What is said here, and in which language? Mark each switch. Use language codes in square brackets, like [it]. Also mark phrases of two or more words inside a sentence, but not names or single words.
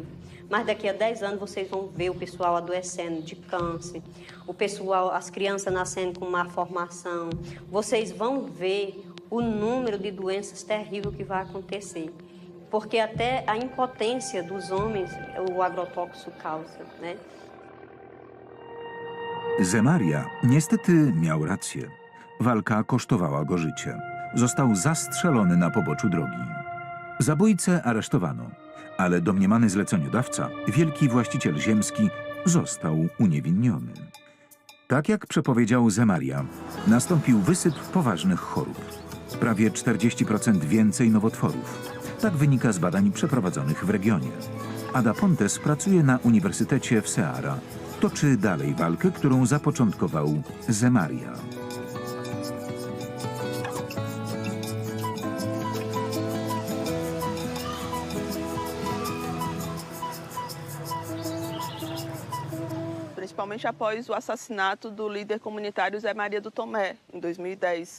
[pt] Mas daqui a 10 anos vocês vão ver o pessoal adoecendo de câncer, o pessoal, as crianças nascendo com má formação. Vocês vão ver o número de doenças terríveis que vai acontecer. Porque até a impotência dos homens o agrotóxico causa, né? [pl] Zé Maria niestety miał rację. Walka kosztowała go życie. Został zastrzelony na poboczu drogi. Zabójcę aresztowano. Ale domniemany zleceniodawca, wielki właściciel ziemski, został uniewinniony. Tak jak przepowiedział Zé Maria, nastąpił wysyp poważnych chorób. Prawie 40% więcej nowotworów. Tak wynika z badań przeprowadzonych w regionie. Ada Pontes pracuje na Uniwersytecie w Ceará. toczy dalej walkę, którą zapoczątkował Zemaria. [pt] Principalmente após o assassinato do líder comunitário Zé Maria do Tomé, em 2010.